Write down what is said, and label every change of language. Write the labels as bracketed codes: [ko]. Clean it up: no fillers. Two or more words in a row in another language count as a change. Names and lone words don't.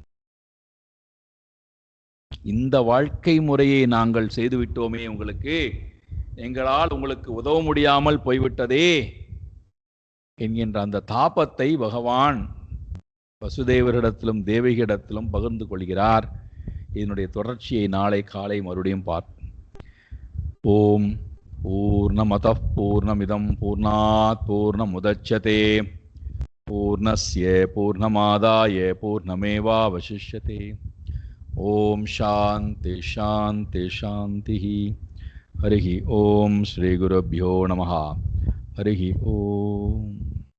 [ta] இந்த வாழ்க்கை முறையை நாங்கள் செய்துவிட்டோமே, எங்களால் உங்களுக்கு உதவ முடியாமல் போய்விட்டதே என்கின்ற அந்த தாபத்தை பகவான் வசுதேவரிடத்திலும் தேவகியிடத்திலும் பகிர்ந்து கொள்கிறார். இதனுடைய தொடர்ச்சியை நாளை காலை மறுபடியும் பார்ப்போம். [sa] ओम् पूर्णमदः पूर्णमिदम् पूर्णात् पूर्णमुदच्यते पूर्णस्य पूर्णमादाय पूर्णमेवावशिष्यते. ओम् शान्तिः शान्तिः शान्तिः. हरिः ओम् श्री गुरुभ्यो नमः. हरिः ओम्.